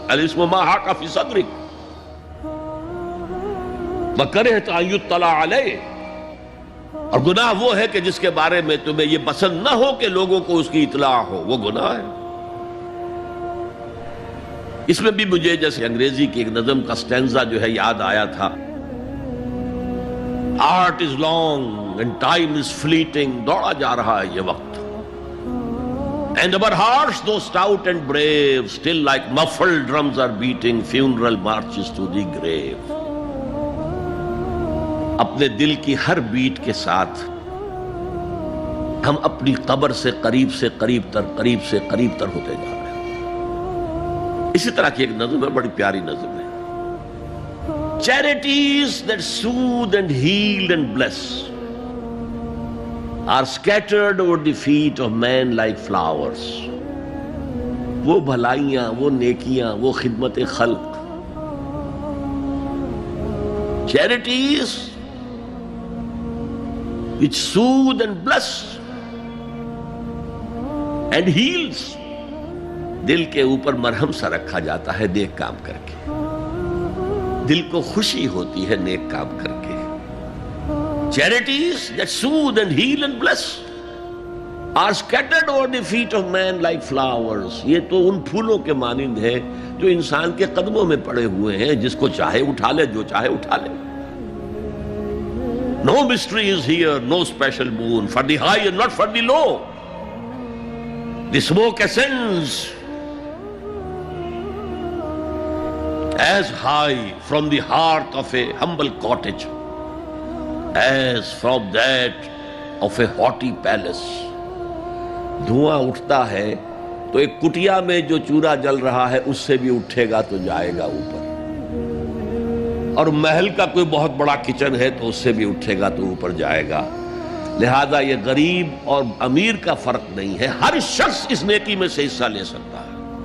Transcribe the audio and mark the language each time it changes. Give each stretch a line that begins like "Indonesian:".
Arabic: الاسم ما حاک فی صدرک وکرہت ان یطلع علیہ،
Urdu: اور گناہ وہ ہے کہ جس کے بارے میں تمہیں یہ پسند نہ ہو کہ لوگوں کو اس کی اطلاع ہو، وہ گناہ ہے. اس میں بھی مجھے جیسے انگریزی کی ایک نظم کا سٹینزا جو ہے یاد آیا تھا.
English: art is long and time is fleeting,
Urdu: دوڑا جا رہا ہے یہ وقت.
English: And our hearts though stout and brave still like muffled drums are beating funeral marches to the grave.
Urdu: اپنے دل کی ہر بیٹ کے ساتھ ہم اپنی قبر سے قریب سے قریب تر ہوتے جا رہے ہیں. اسی طرح کی ایک نظم ہے، بڑی پیاری نظم ہے.
English: Charities that soothe and heal and bless are scattered over the feet of men like flowers.
Urdu: وہ بھلائیاں، وہ نیکیاں، وہ خدمت خلق،
English: charities which soothe and bless and heals،
Urdu: دل کے اوپر مرہم سا رکھا جاتا ہے نیک کام کر کے، دل کو خوشی ہوتی ہے نیک کام کر کے.
English: Charities that soothe and heal and bless are scattered over the feet of men like flowers.
Urdu: یہ تو ان پھولوں کے مانند ہے جو انسان کے قدموں میں پڑے ہوئے ہیں، جس کو چاہے اٹھا لے، جو چاہے اٹھا لے.
English: No mystery is here, no special moon for the high and not for the low. The smoke ascends as high from the hearth of a humble cottage as from that of a haughty palace.
Urdu: دھواں اٹھتا ہے تو ایک کٹیا میں جو چورا جل رہا ہے اس سے بھی اٹھے گا تو جائے گا اوپر، اور محل کا کوئی بہت بڑا کچن ہے تو اس سے بھی اٹھے گا تو اوپر جائے گا. لہذا یہ غریب اور امیر کا فرق نہیں ہے، ہر شخص اس نیکی میں سے حصہ لے سکتا ہے.